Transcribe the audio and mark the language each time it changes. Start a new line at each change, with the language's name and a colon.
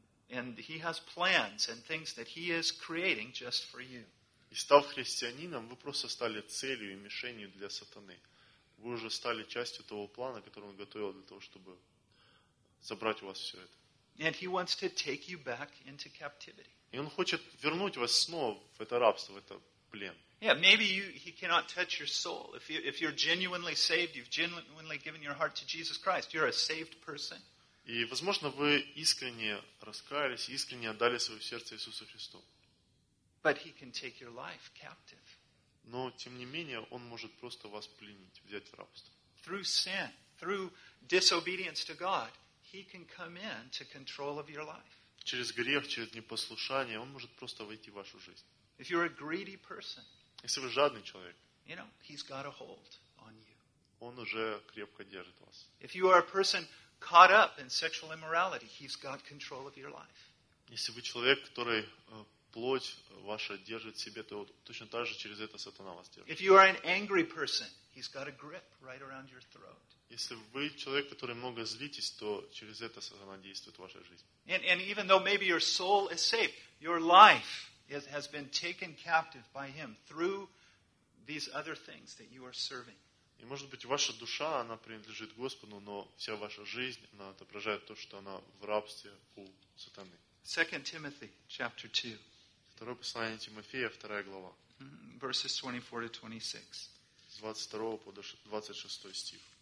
English: And he has plans and things that he is creating just for you.
Russian: И став христианином, вы просто стали целью и мишенью для сатаны. Вы уже стали частью того плана, который он готовил для того, чтобы забрать у вас все это.
English: And he wants to take you back into captivity.
Russian: И он хочет вернуть вас снова в это рабство, в это плен.
English: Yeah, maybe he cannot touch your soul. If you're genuinely saved, you've genuinely given your heart to Jesus Christ, you're a saved person.
Russian: И возможно, вы искренне раскаялись, искренне отдали свое сердце Иисусу Христу.
English: But he can take your life captive.
Russian: Но тем не менее, он может просто вас пленить, взять в рабство.
English: Through sin, through disobedience to God, he can come in to control of your life.
Russian: Через грех, через непослушание, он может просто войти в вашу жизнь.
English: If you're a greedy person,
Russian: если вы жадный человек,
English: you know, he's got a hold on you.
Russian: Он уже крепко держит вас.
English: If you are a person caught up in sexual immorality, he's got control of your life.
Russian: Если вы человек, который плоть ваша держит в себе, то точно так же через это сатана вас держит.
English: If you are an angry person, he's got a grip right around your throat.
Russian: Если вы человек, который много злитесь, то через это сатана действует в вашей жизни.
English: And even though maybe your soul is safe, your life has been taken captive by him through these these other things that you are serving.
Russian: И может быть ваша душа, она принадлежит Господу, но вся ваша жизнь, она отображает то, что она в рабстве у сатаны.
English: 2 Timothy chapter 2.
Russian: Второе послание Тимофея, вторая глава.
English: Verses 24 to 26.
Russian: С 22 по 26 стих.